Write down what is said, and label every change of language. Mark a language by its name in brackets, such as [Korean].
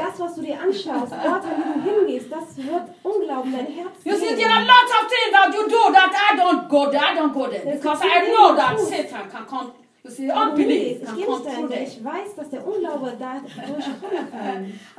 [German] Das was du dir anschaust, Orte, wo du hingehst, das wird Unglauben dein Herz. [English] You see, there are lots of things that you do that I don't go there. I don't go there because I know that Satan can come You see, unbelief. [German] Ich gebe es dir, denn ich weiß, dass der Unglaube da durchkommt.